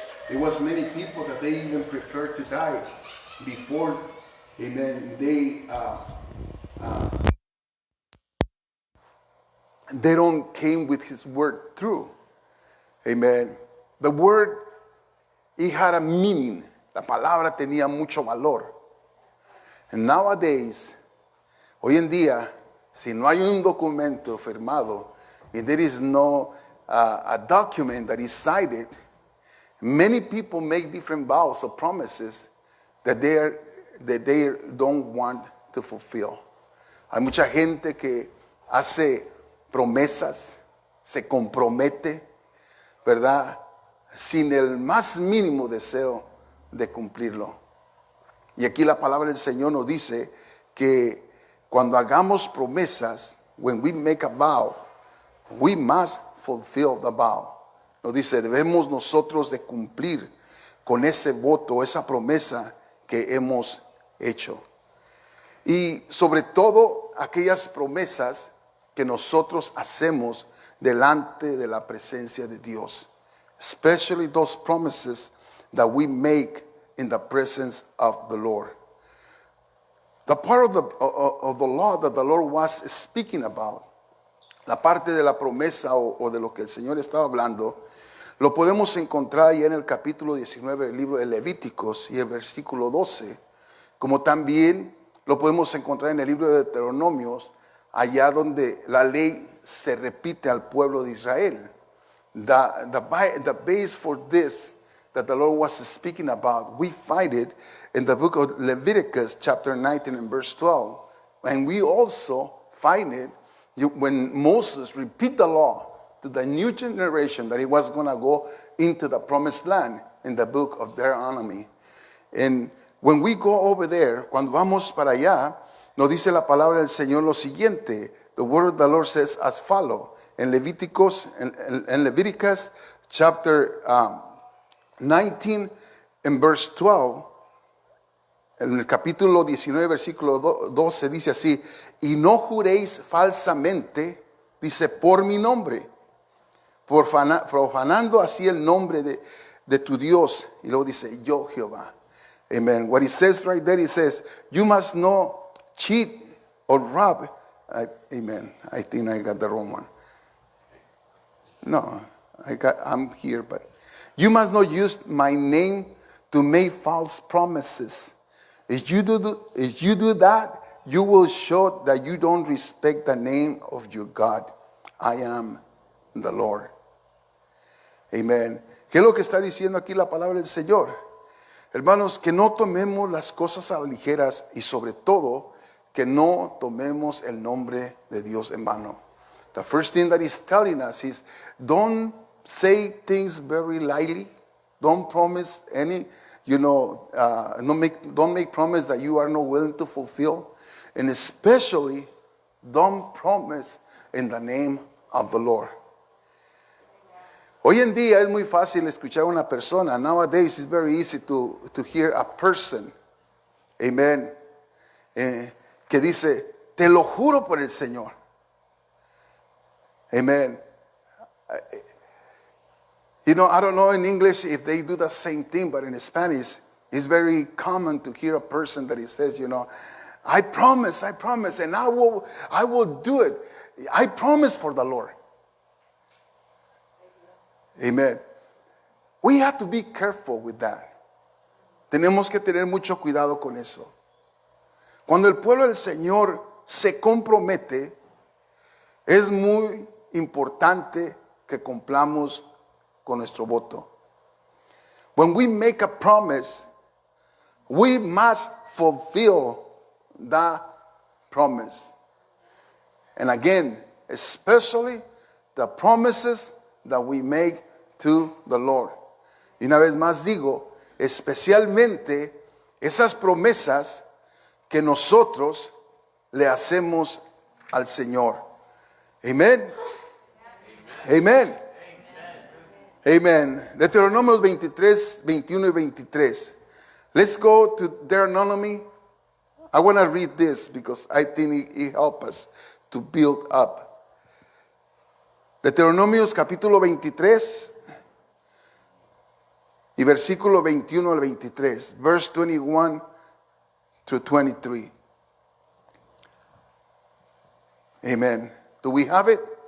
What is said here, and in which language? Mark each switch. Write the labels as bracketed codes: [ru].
[en] It was many people that they even preferred to die before, amen, they don't came with His word through. Amen. The word, it had a meaning. [es] La palabra tenía mucho valor. [en] And nowadays, [es] hoy en día, si no hay un documento firmado, [en] if there is no a document that is cited, many people make different vows or promises that they don't want to fulfill. [es] Hay mucha gente que hace promesas, se compromete, ¿verdad?, sin el más mínimo deseo de cumplirlo. Y aquí la palabra del Señor nos dice que cuando hagamos promesas, [en] when we make a vow, we must fulfill the vow. [es] Nos dice, debemos nosotros de cumplir con ese voto, esa promesa que hemos hecho. Y sobre todo aquellas promesas que nosotros hacemos delante de la presencia de Dios. [en] Especially those promises that we make in the presence of the Lord. The part of the law that the Lord was speaking about, [es] la parte de la promesa o de lo que el Señor estaba hablando, lo podemos encontrar ya en el capítulo 19 del libro de Levíticos y el versículo 12, como también lo podemos encontrar en el libro de Deuteronomios, allá donde la ley se repite al pueblo de Israel. [en] The base for this that the Lord was speaking about, we find it in the book of Leviticus, chapter 19 and verse 12. And we also find it when Moses repeat the law to the new generation that he was going to go into the promised land in the book of Deuteronomy. And when we go over there, [es] cuando vamos para allá, nos dice la palabra del Señor lo siguiente. [en] The word of the Lord says as follow. [es] En Levíticos, en [en] Leviticus chapter 19 and verse 12, [es] en el capítulo 19, versículo 12 dice así, y no juréis falsamente, dice, por mi nombre, profanando así el nombre de tu Dios. Y luego dice, yo Jehová. Amen. [en] What he says right there, he says, you must not cheat or rob. Amen. I think I got the wrong one. No, I'm here, but you must not use my name to make false promises. If you do that, you will show that you don't respect the name of your God. I am the Lord. Amen. [es] ¿Qué es lo que está diciendo aquí la palabra del Señor? Hermanos, que no tomemos las cosas a ligeras y sobre todo que no tomemos el nombre de Dios en vano. [en] The first thing that he's telling us is don't say things very lightly. Don't promise any, don't make promise that you are not willing to fulfill. And especially don't promise in the name of the Lord. [es] Hoy en día es muy fácil escuchar a una persona. [en] Nowadays it's very easy to hear a person, amen, [es] que dice, te lo juro por el Señor. [en] Amen. I don't know in English if they do the same thing, but in Spanish, it's very common to hear a person that he says, I promise, and I will do it. I promise for the Lord. Amen. We have to be careful with that. [es] Tenemos que tener mucho cuidado con eso. Cuando el pueblo del Señor se compromete, es muy importante que cumplamos con nuestro voto. [en] When we make a promise, we must fulfill that promise. And again, especially the promises that we make to the Lord. [es] Y una vez más digo, especialmente esas promesas que nosotros le hacemos al Señor. Amen. Amen. Amen. Deuteronomios 23, 21 y 23. [en] Let's go to Deuteronomy. I want to read this because I think it helps us to build up. [es] Deuteronomios capítulo 23 y versículo 21 al 23. [en] Verse 21 through 23. Amen. Do we have it?